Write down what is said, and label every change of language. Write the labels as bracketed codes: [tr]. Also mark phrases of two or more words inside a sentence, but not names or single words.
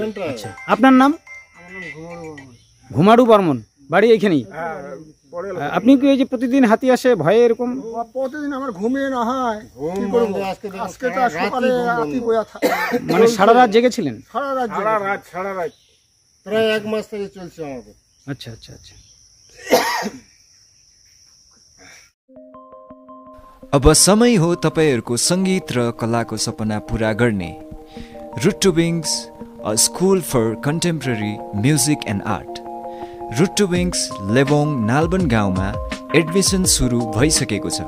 [bn] আচ্ছা, আপনার নাম? ঘুমাড়ু বর্মন। বাড়ি এইখানেই? হ্যাঁ, পরে আপনি কি এই যে প্রতিদিন হাতি আসে ভয়ে এরকম? প্রতিদিন আমার ঘুমিয়ে না হয়, কি করব? আজকে তো সকালে হাতি বয়া থাকে, মানে সারা রাত জেগেছিলেন? সারা রাত প্রায় 1 মাস থেকে চলছে আমাদের। আচ্ছা আচ্ছা আচ্ছা। [ne] अब समय हो तपाईहरूको सङ्गीत र कलाको सपना पुरा गर्ने। [en] Root to Wings, a school for contemporary music and art. [ne] रुट टु विङ्स लेबोङ नालबन गाउँमा एडमिसन सुरु भइसकेको छ।